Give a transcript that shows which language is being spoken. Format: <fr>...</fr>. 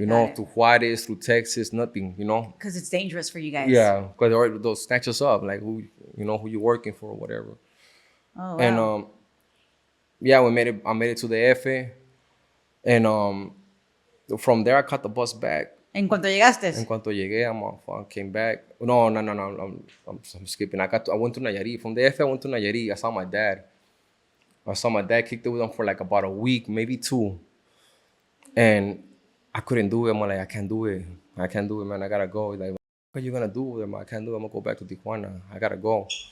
<en>You know, to Juarez, through Texas, nothing, you know? Because it's dangerous for you guys. Yeah, because they'll snatch us up, like who you working for or whatever. Oh, wow. And yeah, I made it to the F, and from there I caught the bus back.</en> <es>En cuanto llegaste. En cuanto llegué,</es> <en>I came back. No, I'm skipping. I went to Nayarit. From the F, I went to Nayarit. I saw my dad. Kicked it with him for like about a week, maybe 2. And I couldn't do it. I'm like, I can't do it, man. I gotta go. He's like, what are you gonna do with him? I can't do it. I'm gonna go back to Tijuana. I gotta go.</en>